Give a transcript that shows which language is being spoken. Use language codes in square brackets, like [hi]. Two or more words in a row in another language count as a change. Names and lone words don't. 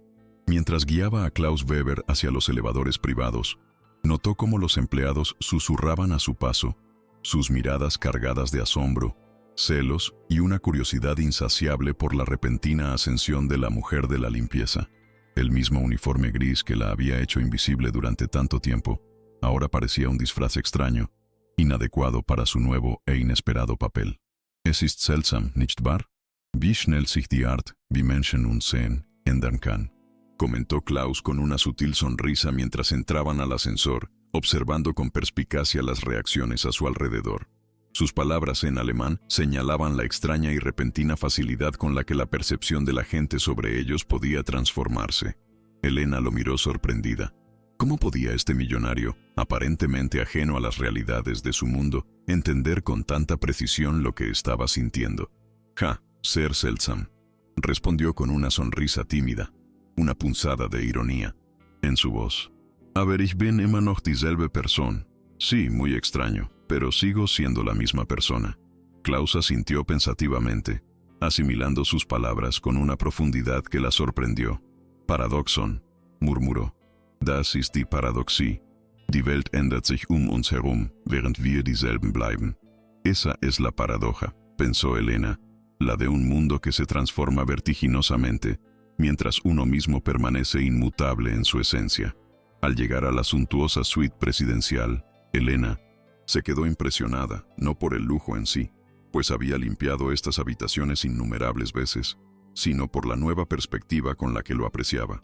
[es] Mientras guiaba a Klaus Weber hacia los elevadores privados, notó cómo los empleados susurraban a su paso, sus miradas cargadas de asombro, celos y una curiosidad insaciable por la repentina ascensión de la mujer de la limpieza. El mismo uniforme gris que la había hecho invisible durante tanto tiempo, ahora parecía un disfraz extraño, inadecuado para su nuevo e inesperado papel. [de] «Es ist seltsam, nicht wahr?», Wie schnell sich die Art, wie Menschen uns sehen, ändern kann, [es] comentó Klaus con una sutil sonrisa mientras entraban al ascensor, observando con perspicacia las reacciones a su alrededor. Sus palabras en alemán señalaban la extraña y repentina facilidad con la que la percepción de la gente sobre ellos podía transformarse. Elena lo miró sorprendida. ¿Cómo podía este millonario, aparentemente ajeno a las realidades de su mundo, entender con tanta precisión lo que estaba sintiendo? [de] «Ja, sehr seltsam», [es] respondió con una sonrisa tímida, una punzada de ironía en su voz. [de] «Aber ich bin immer noch dieselbe Person». [es] Sí, muy extraño, pero sigo siendo la misma persona. Klaus asintió pensativamente, asimilando sus palabras con una profundidad que la sorprendió. [de] «Paradoxon», murmuró. «Das ist die Paradoxie. Die Welt ändert sich uns herum, während wir dieselben bleiben». [es] Esa es la paradoja, pensó Elena, la de un mundo que se transforma vertiginosamente, mientras uno mismo permanece inmutable en su esencia. Al llegar a la suntuosa suite presidencial, Elena se quedó impresionada, no por el lujo en sí, pues había limpiado estas habitaciones innumerables veces, sino por la nueva perspectiva con la que lo apreciaba.